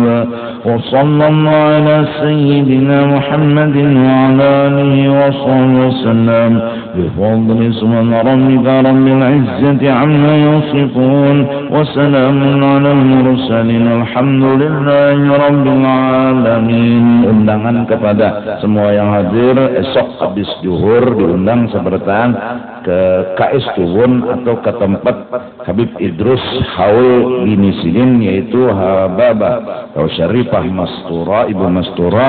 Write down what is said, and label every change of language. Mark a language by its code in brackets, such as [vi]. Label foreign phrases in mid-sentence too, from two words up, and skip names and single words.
[ar] وصلى الله على سيدنا محمد وعلى آله وصحبه وسلم بفضل سبحان ربك رب العزة عما يصفون وسلام على المرسلين الحمد لله رب العالمين. [id] Undangan kepada semua yang hadir esok habis zuhur diundang seberatan ke KS Tubun atau ke tempat Habib Idrus Haul bin Sidin, yaitu Hababa atau Syarifah Mastura, Ibu Mastura.